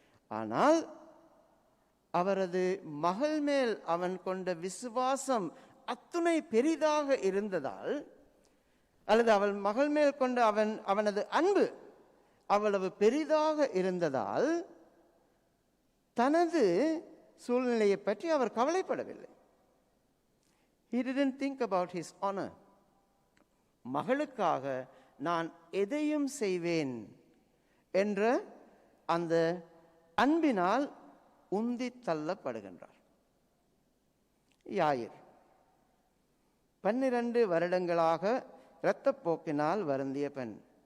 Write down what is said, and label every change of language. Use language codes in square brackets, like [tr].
[ta] ஆனால் அவரது மகள் மேல் அவன் கொண்ட விசுவாசம் அத்துணை பெரிதாக இருந்ததால், அல்லது அவள் மகள் மேல் கொண்ட அவனது அன்பு அவ்வளவு பெரிதாக இருந்ததால், தனது சூழ்நிலையை பற்றி அவர் கவலைப்படவில்லை. [en] He didn't think about his honor. [ta] மகளுக்காக நான் எதையும் செய்வேன் என்ற அந்த அன்பினால் உந்தி தள்ளப்படுகின்றார். யாயிர் 12 வருடங்களாக இரத்தப்போக்கினால் வருந்திய பெண்.